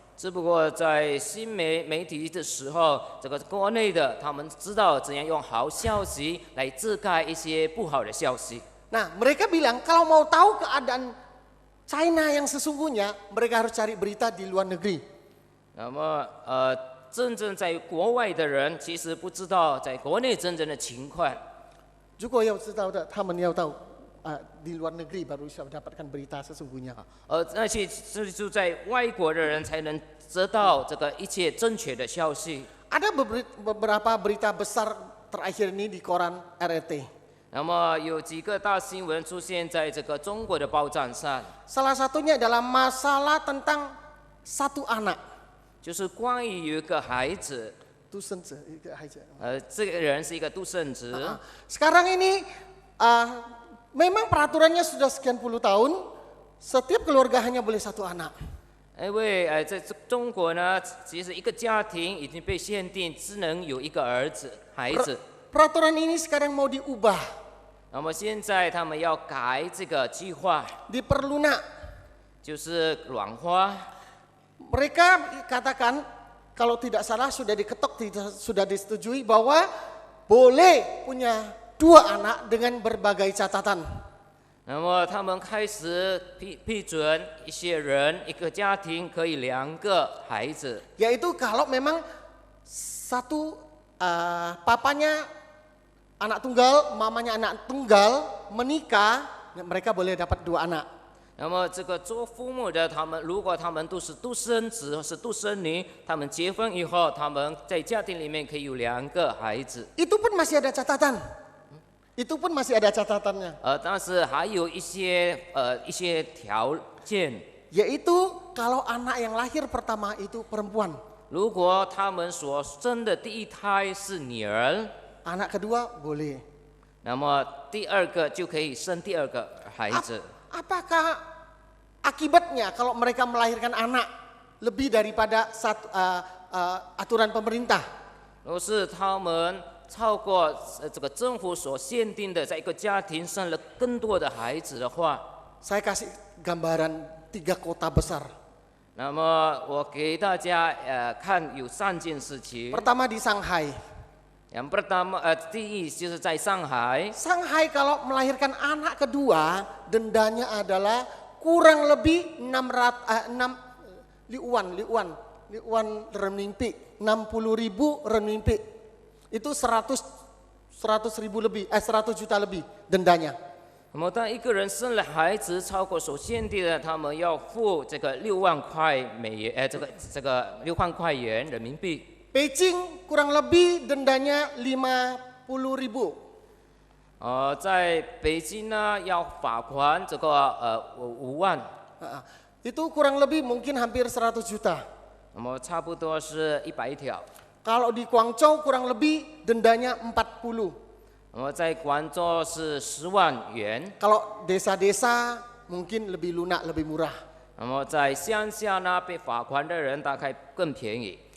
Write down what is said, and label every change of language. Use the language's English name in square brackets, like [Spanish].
[Chinese] 只不过在新媒体的时候，这个国内的他们知道怎样用好消息来遮盖一些不好的消息。 [Indonesian] Nah, mereka bilang kalau mau tahu keadaan China yang sesungguhnya, mereka harus cari berita di luar negeri. [Chinese] 那么真正在国外的人其实不知道在国内真正的情况。 [Indonesian] Juga yang tahu, [Chinese] 他们要 [Indonesian] tahu di luar negeri baru bisa mendapatkan berita sesungguhnya. [Chinese] 那些住在外国的人才能知道这个一切正确的消息。 [Indonesian] Ada beberapa berita besar terakhir ini di koran RRT. [Chinese] 那么有几个大新闻出现在这个中国的报章上， [Indonesian] Salah satunya adalah masalah tentang satu anak. [Chinese] 就是关于有一个孩子，独生子一个孩子。这个人是一个独生子。 [Indonesian] Sekarang ini memang peraturannya sudah sekian puluh tahun, setiap keluarga hanya boleh satu anak. [Chinese] 因为在中国呢，其实一个家庭已经被限定只能有一个孩子。 [Indonesian] Peraturan ini sekarang mau diubah. [Chinese] 那么现在他们要改这个计划， [Indonesian] Diperlunak. [Chinese] 就是软化。 [Indonesian] Mereka katakan kalau tidak salah sudah diketok, sudah disetujui bahwa boleh punya 2 anak dengan berbagai catatan. [Chinese] 那么他们开始批准一些人一个家庭可以2个孩子， [Indonesian] Yaitu kalau memang satu papanya anak tunggal, mamanya anak tunggal menikah, mereka boleh dapat 2 anak. [Chinese] 那么这个做父母的他们，如果他们都是独生子或是独生女，他们结婚以后，他们在家庭里面可以有2个孩子。 [Indonesian] Itu pun masih ada catatan. Itu pun masih ada catatannya. [Chinese] 但是还有一些条件， [Indonesian] Yaitu kalau anak yang lahir pertama itu perempuan, [Chinese] 如果他们所生的第一胎是女儿， [Indonesian] anak kedua boleh. [Chinese] 那么第2个就可以生第2个孩子。 [Indonesian] Apakah akibatnya kalau mereka melahirkan anak lebih daripada aturan pemerintah? [Chinese] 如果是他们超过这个政府所限定的，在一个家庭生了更多的孩子的话， [Indonesian] Saya kasih gambaran 3 kota besar. [Chinese] 那么我给大家看有3件事情。 [Indonesian] Pertama di Shanghai. yang pertama [Chinese] 第一就是在上海， [Indonesian] Shanghai kalau melahirkan anak kedua dendanya adalah kurang lebih 600 liuan renminbi, 60.000 renminbi. Itu 100 ribu lebih, 100 juta lebih dendanya. [Chinese] 那么当一个人生了孩子超过所限定的，他们要付这个6万块美元，这个6万块元人民币。 [Indonesian] Beijing kurang lebih dendanya 50.000. [Chinese] 在北京呢要罚款这个5万， [Indonesian] Itu kurang lebih mungkin hampir 100 juta. [Chinese] 那么差不多是100条。 [Indonesian] Kalau di Guangzhou kurang lebih dendanya 40. [Chinese] 那么在广州是10万元， [Indonesian] Kalau desa-desa mungkin lebih lunak, lebih murah. [Chinese] 那么在乡下呢被罚款的人大概更便宜。